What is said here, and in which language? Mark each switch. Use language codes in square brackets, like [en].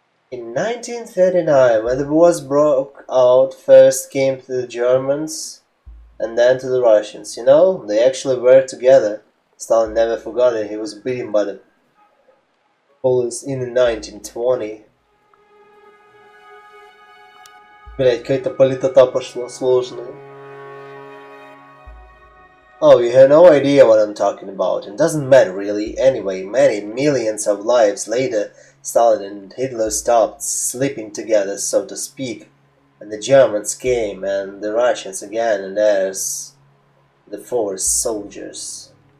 [en] In 1939, when the wars broke out, first came to the Germans, and then to the Russians. You know, they actually worked together. Stalin never forgot it. He was beaten by the Polish in 1920. [ru] Блять, какая-то политота пошла сложная. [en] Oh, you have no idea what I'm talking about. It doesn't matter really. Anyway, many millions of lives later, Stalin and Hitler stopped sleeping together, so to speak, and the Germans came, and the Russians again, and there's the forest soldiers.